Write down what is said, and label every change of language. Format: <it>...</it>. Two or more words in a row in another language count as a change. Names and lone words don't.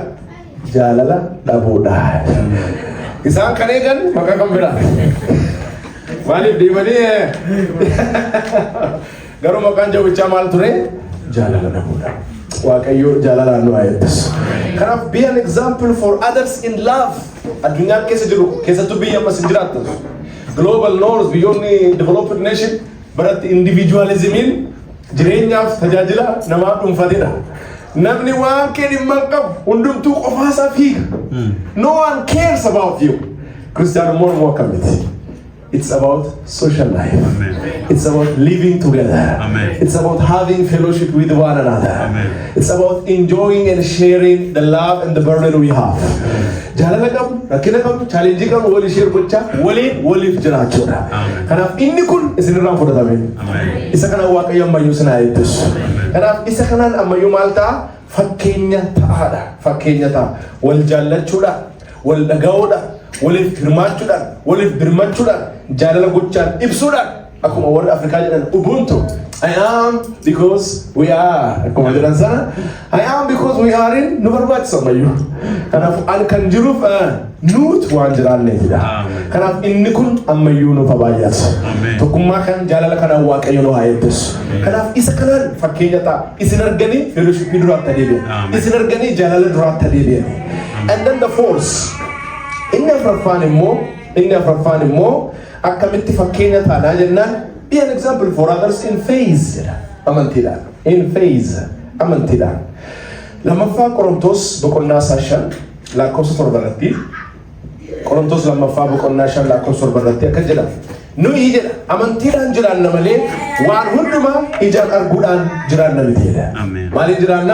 <om>Jaalala dhabuudha. Isaan kan eegan maqaa kan biraa. Maaliif deemanii garuu maqaan jawwichaa maal ture? Jaalala dhabuudha. Waaqayyo jaalalaan nu haa eebbisu.</om> <en>Kanaaf be an example for others in love.</en> <om>Addunyaan keessa jiru keessattuu biyya ammas hin jiraattu.</om> <en>Global norms beyond developed nation</en> <om>biratti individualismiin jireenyaaf tajaajila namaa dhuunfatedha. Namni waan kee dhimma qabu hundumtuu qofaasaa fiiga.</om> <en>No one cares about you. Christian more akkamiti. It's about social life. Amen. It's about living together. Amen. It's about having fellowship with one another. Amen. It's about enjoying and sharing the love and the burden we have.</en> <om>Jaalala qabu, rakkina qabu, challenge qabu, wali share gocha, waliif jiraachuudha. Kanaaf inni kun isinirraan fudhatame. Isa kana Waaqayyo ammayyuu isin haa eebbisu. Kanaaf isa kanaan ammayyuu maal ta'a? Fakkeenya ta'aadha. Fakkeenya ta'a. Wal jaallachuudhaan, wal dhaga'uudhaan, waliif hirmaachuudhaan, waliif birmachuudhaan, jaalala gochaan ibsuudhaan akkuma warri Afrikaa jedhan ubuntu.</om> <en>I am because we are.</en> <om>Akkuma jedhan sana.</om> <en>I am because we are</en> <om>in nu barbaachisa ammayyuu. Kanaaf an kan jiruuf nuut waan jiraanneefidha. Kanaaf inni kun ammayyuu nuuf baay'atu. Tokkummaa kan jaalala kanaan Waaqayyo nu haa eebbisu. Kanaaf isa kanaan fakkeenya ta'a. Isin arganii fellowshipii duraatti adeebi'an. Isin arganii jaalala duraatti adeebi'an.</om> <en>And then the force.</en> <om>Inni afraffaan immoo akkamitti fakkeenya taanaa jennaan</om> <en>be an example for others in faith</en> <om>amantiidhaan.</om> <en>In faith amantiidhaan.</en> <om>Lammaffaa Qorontos boqonnaa 5 lakkoofsa 7 irratti Qorontos lammaffaa boqonnaa 5 lakkoofsa 7 irratti akka jedhamu. Nuyi jedha amantiidhaan jiraanna malee waan hundumaa ijaan arguudhaan jiraanna miti jedha. Maaliin jiraanna?</om>